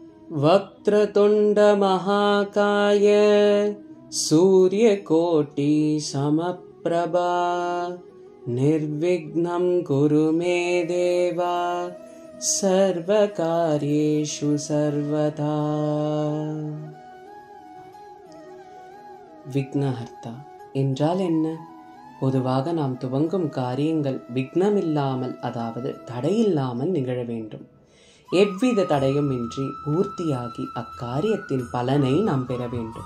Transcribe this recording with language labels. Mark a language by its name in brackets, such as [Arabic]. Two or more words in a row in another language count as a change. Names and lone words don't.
[Sanskrit] वक्रतुण्ड महाकाय सूर्यकोटि समप्रभा निर्विघ्नं कुरु मे देवा सर्वकार्येषु सर्वदा. [Tamil] விக்னஹர்த்தா என்றால் என்ன? பொதுவாக நாம் துவங்கும் காரியங்கள் விக்னமில்லாமல், அதாவது தடையில்லாமல் நிகழ வேண்டும். எவ்வித தடையும் இன்றி பூர்த்தியாகி அக்காரியத்தின் பலனை நாம் பெற வேண்டும்.